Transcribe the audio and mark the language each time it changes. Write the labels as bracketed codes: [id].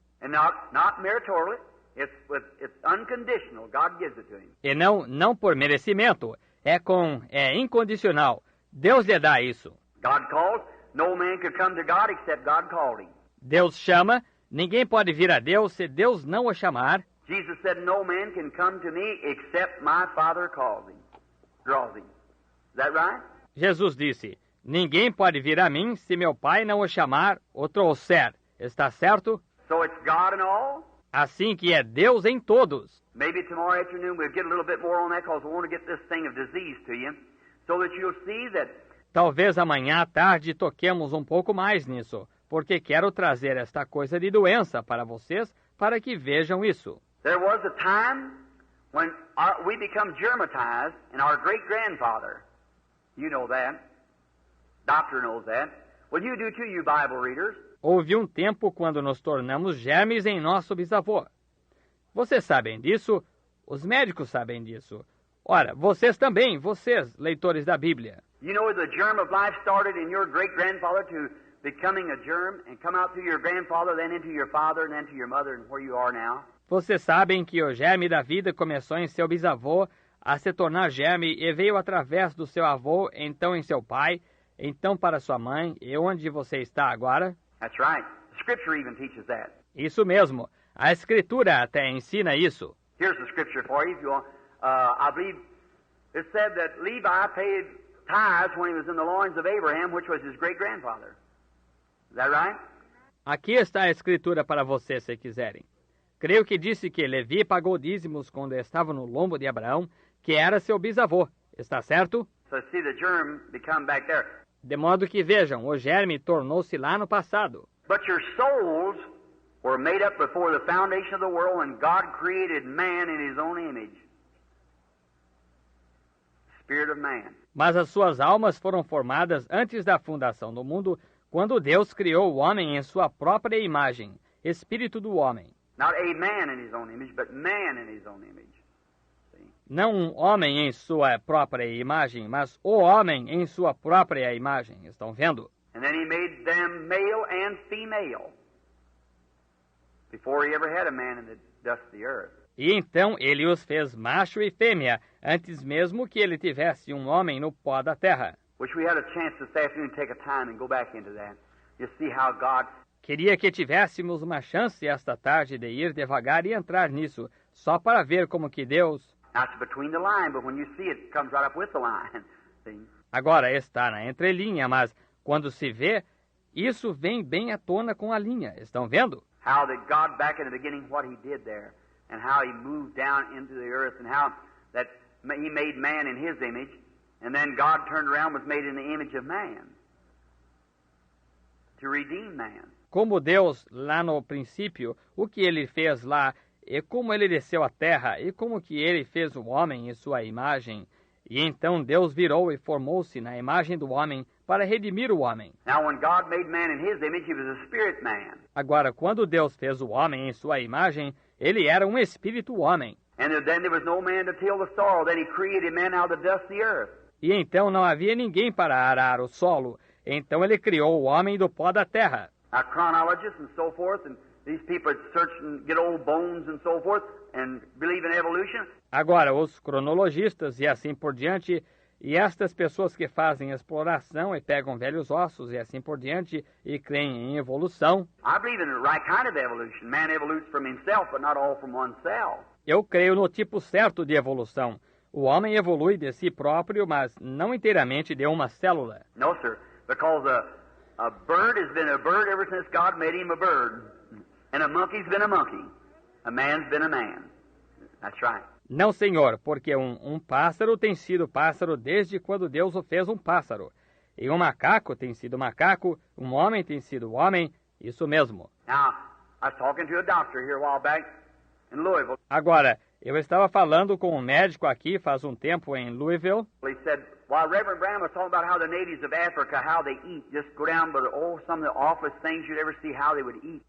[en] And not meritorially, it's unconditional. God gives it to him. [pt] E não por merecimento. É incondicional. Deus lhe dá isso. [en] God calls. No man could come to God except God called him. [pt] Deus chama. Ninguém pode vir a Deus se Deus não o chamar. [en] Jesus said, no man can come to me except my Father calls him, draws him. Is that right? [pt] Jesus disse, ninguém pode vir a mim se meu Pai não o chamar ou trouxer. Está certo? [en] So it's God in all? [pt] Assim que é Deus em todos. [en] Maybe tomorrow afternoon we'll get a little bit more on that because we want to get this thing of disease to you so that you'll see that. [pt] Talvez amanhã à tarde toquemos um pouco mais nisso, porque quero trazer esta coisa de doença para vocês, para que vejam isso. [en] There was a time when we become germatized, and our great-grandfather, you know that, doctor knows that. Well, you do too, you Bible readers. [pt] Houve um tempo quando nos tornamos germes em nosso bisavô. Vocês sabem disso, os médicos sabem disso. Ora, vocês também, vocês, leitores da Bíblia. [en] You know the germ of life started in your great-grandfather to becoming a germ and come out through your grandfather, then into your father, and then to your mother, and where you are now. [pt] Vocês sabem que o germe da vida começou em seu bisavô a se tornar germe e veio através do seu avô, então em seu pai, então para sua mãe, e onde você está agora? [en] That's right. The Scripture even teaches that. [pt] Isso mesmo. A Escritura até ensina isso. [en] Here's the Scripture for you if you want. I believe it said that Levi paid tithes when he was in the loins of Abraham, which was his great-grandfather. Is that right? [pt] Aqui está a escritura para vocês, se quiserem. Creio que disse que Levi pagou dízimos quando estava no lombo de Abraão, que era seu bisavô. Está certo? [en] So see the germ become back there. [pt] De modo que vejam, o germe tornou-se lá no passado. [en] But your souls were made up before the foundation of the world when God created man in his own image. Spirit of man. [pt] Mas as suas almas foram formadas antes da fundação do mundo, quando Deus criou o homem em sua própria imagem, espírito do homem. [en] Not a man in his own image, but man in his own image. [pt] Não um homem em sua própria imagem, mas o homem em sua própria imagem. Estão vendo? [en] And then he made them male and female before he ever had a man in the dust of the earth. [pt] E então ele os fez macho e fêmea, antes mesmo que ele tivesse um homem no pó da terra. [en] Wish we had a chance this afternoon to take a time and go back into that. You see how God... [pt] Queria que tivéssemos uma chance esta tarde de ir devagar e entrar nisso, só para ver como que Deus... [en] That's between the line, but when you see it, it comes right up with the line. See? [pt] Agora está na entrelinha, mas quando se vê, isso vem bem à tona com a linha. Estão vendo? [en] How that God, back in the beginning, what he did there, and how he moved down into the earth, and how that he made man in his image, and then God turned around and was made in the image of man to redeem man. [pt] Como Deus, lá no princípio, o que ele fez lá, e como ele desceu à terra, e como que ele fez o homem em sua imagem. E então Deus virou e formou-se na imagem do homem para redimir o homem. [en] Now, when God made man in his image, he was a spirit man. [pt] Agora, quando Deus fez o homem em sua imagem, ele era um espírito homem. [en] And then there was no man to till the soil. Then he created man out of the dust of the earth. [pt] E então não havia ninguém para arar o solo. Então ele criou o homem do pó da terra. [en] Now, chronologists and so forth, and these people that search and get old bones and so forth, and believe in evolution. [pt] Agora, os cronologistas e assim por diante, e estas pessoas que fazem exploração e pegam velhos ossos e assim por diante, e creem em evolução. [en] I believe in the right kind of evolution. Man evolutes from himself, but not all from oneself. [pt] Eu creio no tipo certo de evolução. O homem evolui de si próprio, mas não inteiramente de uma célula. [en] No, sir, because a bird has been a bird ever since God made him a bird. And a monkey's been a monkey. A man's been a man. That's right. [pt] Não, senhor, porque um pássaro tem sido pássaro desde quando Deus o fez um pássaro. E um macaco tem sido macaco, um homem tem sido homem, isso mesmo. [en] Now, I was talking to a doctor here a while back in Louisville. [pt] Agora, eu estava falando com um médico aqui faz um tempo em Louisville. [en] He said, while Reverend Branham was talking about how the natives of Africa, how they eat, just go down by some of the awfulest things you'd ever see, how they would eat.